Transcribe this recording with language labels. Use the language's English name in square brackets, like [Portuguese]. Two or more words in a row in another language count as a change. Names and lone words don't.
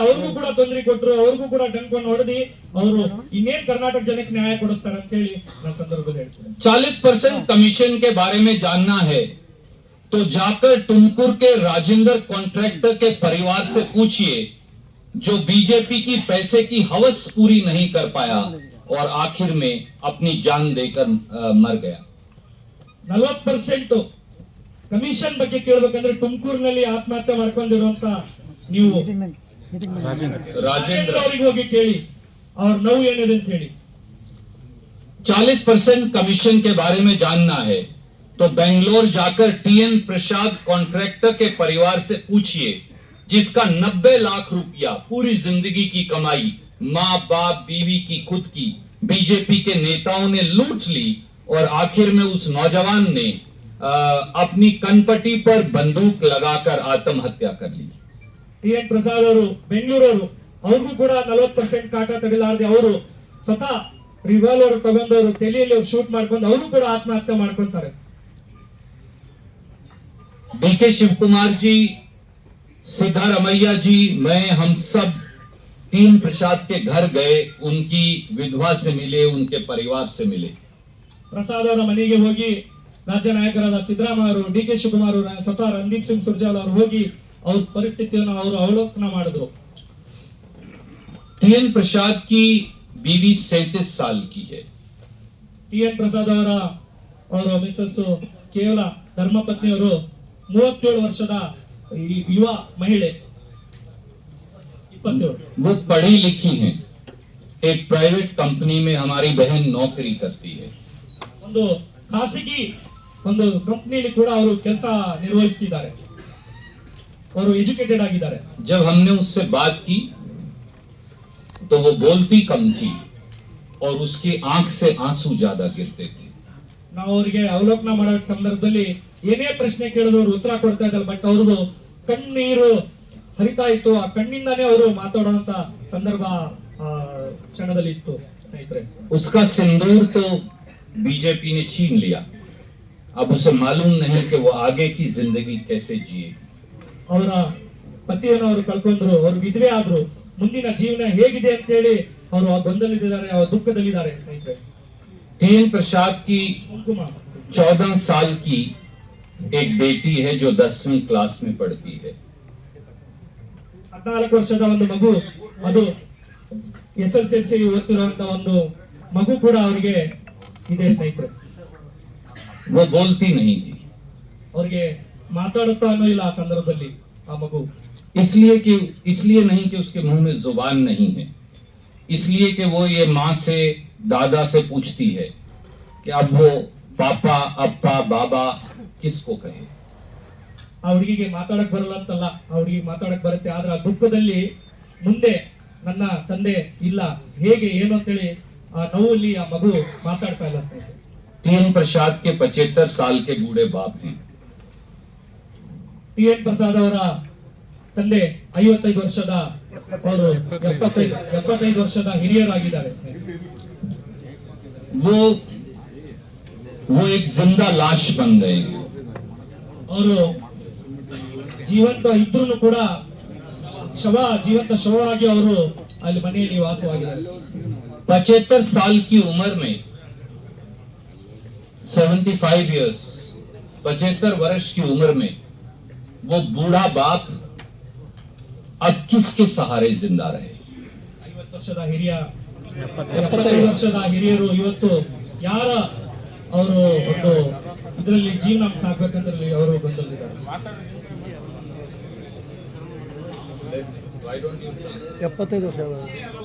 [Kannada] ಅವ್ರಿಗೂ ಕೂಡ ತೊಂದರೆ ಕೊಟ್ಟರು, ಅವ್ರಿಗೂ ಕೂಡ ಡಂಕನ್ನು ಹೊಡೆದಿ ಅವರು ಇನ್ನೇನ್ ಕರ್ನಾಟಕ ಜನಕ್ಕೆ ನ್ಯಾಯ ಕೊಡಿಸ್ತಾರೆ ಅಂತ ಹೇಳಿ ನಾನು ಸಂದರ್ಭದಲ್ಲಿ ಹೇಳ್ತೀನಿ. [Hindi] 40% कमीशन के बारे में जानना है तो जाकर टुमकुर के राजेंद्र कॉन्ट्रैक्टर के परिवार से पूछिए, जो बीजेपी की पैसे की हवस पूरी नहीं कर पाया और आखिर में अपनी जान देकर मर गया। [Kannada] 40% ಕಮಿಷನ್ ಬಗ್ಗೆ ಕೇಳಬೇಕಂದ್ರೆ ತುಮಕೂರಿನಲ್ಲಿ ಆತ್ಮಹತ್ಯೆ ಮಾಡ್ಕೊಂಡಿರುವಂತ ನೀವು राजेंद्र ಅವರಿಗೆ ಹೋಗಿ ಕೇಳಿ ಅವ್ರ ನೋವು ಏನಿದೆ ಅಂತ ಹೇಳಿ. [Hindi] 40% कमीशन के बारे में जानना है तो बेंगलोर जाकर टीएन प्रसाद कॉन्ट्रैक्टर के परिवार से पूछिए, जिसका 90 लाख रुपया पूरी जिंदगी की कमाई माँ बाप बीवी की खुद की बीजेपी के नेताओं ने लूट ली और आखिर में उस नौजवान ने अपनी कनपटी पर बंदूक लगाकर आत्महत्या कर ली। [Kannada] ಟಿ.ಎನ್. ಪ್ರಸಾದ್ ಅವರು ಬೆಂಗಳೂರವರು, ಅವ್ರಿಗೂ ಕೂಡ 40% ಕಾಟ ತಡಿಲಾರದೆ ಅವರು ಸ್ವತಃ ರಿವಾಲ್ವರ್ ತಗೊಂಡವರು ತಲೆಯಲ್ಲಿ ಶೂಟ್ ಮಾಡ್ಕೊಂಡು ಅವರು ಕೂಡ ಆತ್ಮಹತ್ಯೆ ಮಾಡ್ಕೊಂತಾರೆ. [Hindi] डीके शिव कुमार जी, सिद्धारमैया जी, मैं हम सब टीएन प्रसाद के घर गए, उनकी विधवा से मिले, उनके परिवार से मिले। [Kannada] ಪ್ರಸಾದ್ ಅವರ ಮನೆಗೆ ಹೋಗಿ ರಾಜ್ಯ ನಾಯಕರಾದ ಸಿದ್ದರಾಮಯ್ಯ ಅವರು, ಡಿ ಕೆ ಶಿವಕುಮಾರ್ ಅವರು, ಸ್ವತಃ ರಣದೀಪ್ ಸಿಂಗ್ ಸುರ್ಜೇವಾಲಾ ಅವರು ಹೋಗಿ ಅವ್ರ ಪರಿಸ್ಥಿತಿಯನ್ನು ಅವರು ಅವಲೋಕನ ಮಾಡಿದ್ರು. [Hindi] टीएन प्रसाद की बीवी 37 साल की है। [Kannada] ಟಿ.ಎನ್. ಪ್ರಸಾದ್ ಅವರ ಮಿಸಸ್ ಕೇವಲ ಧರ್ಮಪತ್ನಿಯವರು 37 ವರ್ಷದ ಯುವ ಮಹಿಳೆ, 27. [Hindi] वो पढ़ी लिखी हैं, एक प्राइवेट कंपनी में हमारी बहन नौकरी करती है। [Kannada] ಒಂದು ಖಾಸಗಿ ಒಂದು ಕಂಪನಿಯಲ್ಲಿ ಕೂಡ ಅವರು ಕೆಲಸ ನಿರ್ವಹಿಸುತ್ತಿದ್ದಾರೆ. ಅವರು ಎಜುಕೇಟೆಡ್ ಆಗಿದ್ದಾರೆ. [Hindi] जब हमने उससे बात की तो वो बोलती कम थी और उसकी आंख से आंसू ज्यादा गिरते थे। [Kannada] ನಾವು ಅವರಿಗೆ ಅವಲೋಕನ ಮಾಡೋ ಸಂದರ್ಭದಲ್ಲಿ ಏನೇ ಪ್ರಶ್ನೆ ಕೇಳಿದ್ರು ಅವರು ಉತ್ತರ ಕೊಡ್ತಾ ಇದ್ದಾರೆ, ಬಟ್ ಅವ್ರದ್ದು ಕಣ್ಣೀರು ಹರಿತಾ ಇತ್ತು. ಆ ಕಣ್ಣಿಂದಾನೇ ಅವರು ಮಾತಾಡುವಂತ ಸಂದರ್ಭ ಕ್ಷಣದಲ್ಲಿ ಇತ್ತು. ಸ್ನೇಹಿತರೆ, [Hindi] उसका सिंदूर तो बीजेपी ने छीन लिया, अब उसे मालूम नहीं कि वो आगे की जिंदगी कैसे जिएगी। [Kannada] ಅವರ ಪತಿಯನ್ನು ಅವರು ಕಳ್ಕೊಂಡ್ರು, ಅವರು ವಿಧವೆ ಆದ್ರು, ಮುಂದಿನ ಜೀವನ ಹೇಗಿದೆ ಅಂತ ಹೇಳಿ ಅವರು ಆ ಗೊಂದಲದಲ್ಲಿದ್ದಾರೆ, ಆ ದುಃಖದಲ್ಲಿದ್ದಾರೆ. ಸ್ನೇಹಿತರೆ, [Hindi] टीएन प्रसाद की [Kannada] ಕುಂಕುಮ [Hindi] 14 साल की एक बेटी है जो 10वीं क्लास में पढ़ती है। [Kannada] 14 ವರ್ಷದ ಒಂದು ಮಗು, ಅದು SSLC ಓದ್ತಿರುವಂತ ಒಂದು ಮಗು ಕೂಡ ಅವರಿಗೆ ಇದೆ. ಸ್ನೇಹಿತರೆ, [Hindi] वो बोलती नहीं थी, [Kannada] ಅವ್ರಿಗೆ ಮಾತಾಡುತ್ತಾ ಅನ್ನೋ ಇಲ್ಲ ಆ ಸಂದರ್ಭದಲ್ಲಿ ಆ ಮಗು. [Hindi] इसलिए नहीं कि उसके मुंह में जुबान नहीं है, इसलिए कि वो ये माँ से दादा से पूछती है कि अब वो पापा अप्पा बाबा किसको कहे। [Kannada] ಆ ಹುಡುಗಿಗೆ ಮಾತಾಡಕ್ ಬರಲ್ಲ ಅಂತಲ್ಲ, ಆ ಹುಡುಗಿ ಮಾತಾಡಕ್ ಬರುತ್ತೆ, ಆದ್ರೆ ಆ ದುಃಖದಲ್ಲಿ ಮುಂದೆ ನನ್ನ ತಂದೆ ಇಲ್ಲ, ಹೇಗೆ ಏನು ಅಂತೇಳಿ ಆ ನೋವಲ್ಲಿ ಆ ಮಗು ಮಾತಾಡ್ತಾ ಇಲ್ಲ. ಸ್ನೇಹಿತರೆ, [Hindi] टीएन प्रसाद के 75 साल के बूढ़े बाप हैं। [Kannada] ಟಿ.ಎನ್. ಪ್ರಸಾದ್ ಅವರ ತಂದೆ 55 ವರ್ಷದ, ಅವರು 75 ವರ್ಷದ ಹಿರಿಯರಾಗಿದ್ದಾರೆ. [Hindi] वो एक जिंदा लाश बन गए हैं। [Kannada] ಅವರು ಜೀವಂತ ಇದ್ರೂ ಕೂಡ ಜೀವಂತ ಶವವಾಗಿ ಅವರು ಅಲ್ಲಿ ಮನೆಯಲ್ಲಿ ವಾಸವಾಗಿದ್ದಾರೆ. [Hindi] 75 साल की उम्र में 75 इयर्स 75 वर्ष की उम्र में वो बूढ़ा बाप अब किसके सहारे जिंदा रहे। [Kannada] 50 ವರ್ಷದ ಹಿರಿಯ, 75 ವರ್ಷದ ಹಿರಿಯರು ಇವತ್ತು ಯಾರ ಅವರು ಒಂದು ಇದರಲ್ಲಿ ಜೀವನ ಸಾಕ್ಬೇಕಂದ್ರೆ ಅವರು ಬಂದಿದ್ದಾರೆ. 75 ವರ್ಷ